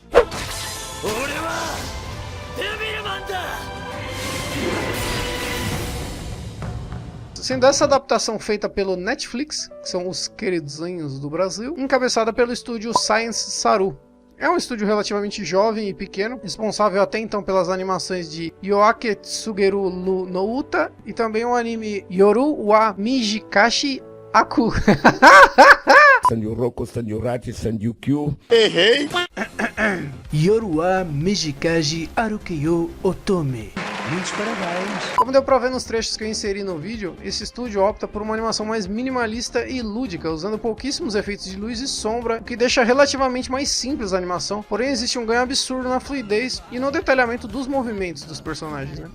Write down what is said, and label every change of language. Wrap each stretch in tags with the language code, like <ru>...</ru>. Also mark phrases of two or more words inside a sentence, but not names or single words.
<pt>Sendo essa adaptação feita pelo Netflix, que são os queridinhos do Brasil, encabeçada pelo estúdio Science Saru. É um estúdio relativamente jovem e pequeno, responsável até então pelas animações de Yoake Tsugeru no Uta e também o anime Yoru wa Mijikashi Aku. Sanyoroko, Sanyorachi, Sanryukyu. Errei. Yoru wa Mijikashi Arukeyo Otome. Muitos parabéns. Como deu pra ver nos trechos que eu inseri no vídeo, esse estúdio opta por uma animação mais minimalista e lúdica, usando pouquíssimos efeitos de luz e sombra, o que deixa relativamente mais simples a animação, porém existe um ganho absurdo na fluidez e no detalhamento dos movimentos dos personagens, né?</pt>